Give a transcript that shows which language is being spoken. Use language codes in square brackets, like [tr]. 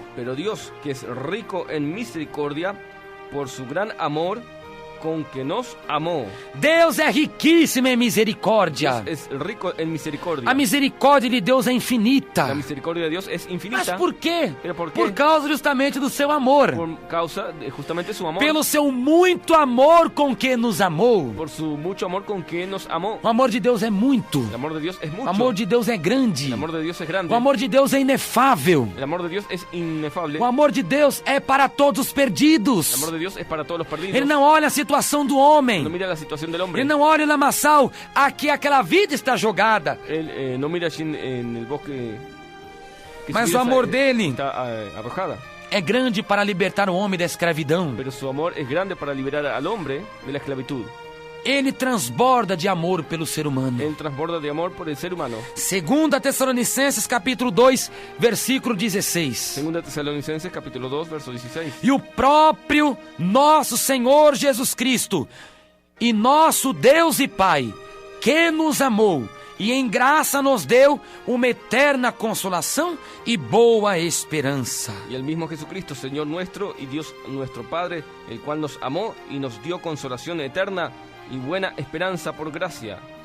[es] Pero Dios, que es rico en misericordia, por su gran amor con que nos amó. [pt] Deus é riquíssimo em misericórdia. [es] Dios es rico en misericordia. [pt] A misericórdia de Deus é infinita. [es] La misericordia de Dios es [pt] Mas [es] infinita. [pt] por quê? [es] Pero ¿por qué? [pt] Por causa justamente do seu amor. [es] Por causa de justamente su amor. [pt] Pelo seu muito amor com que nos amou. [es] Por su mucho amor con que nos amó. [pt] O amor de Deus é muito. [es] El amor de Dios es mucho. [pt] O amor de Deus é grande. [es] El amor de Dios es grande. [pt] O amor de Deus é inefável. [es] El amor de Dios es inefable. [pt] O amor de Deus é para todos os perdidos. [es] El amor de Dios es para todos los perdidos. [pt] Ele não olha a situação do homem. [es] No mira la situación del hombre. [pt] Ele não olha o lamaçal a que aquela vida está jogada. [es] Él no mira allí en el bosque que [pt] Mas [es] su [pt] o [es] vida [pt] amor dele [es] está arrojada. [pt] é grande para libertar o homem da escravidão. [es] Pero su amor es grande para liberar al hombre de la esclavitud. [pt] Ele transborda de amor pelo ser humano. [es] Él transborda de amor por el ser humano. [pt] 2 Tessalonicenses capítulo 2, versículo 16. [es] Segunda Tesalonicenses capítulo 2, verso 16. [pt] E o próprio nosso Senhor Jesus Cristo e nosso Deus e Pai, que nos amou e em graça nos deu uma eterna consolação e boa esperança. [es] Y el mismo Jesucristo, Señor nuestro y Dios nuestro Padre, el cual nos amó y nos dio consolación eterna y buena esperanza por gracia.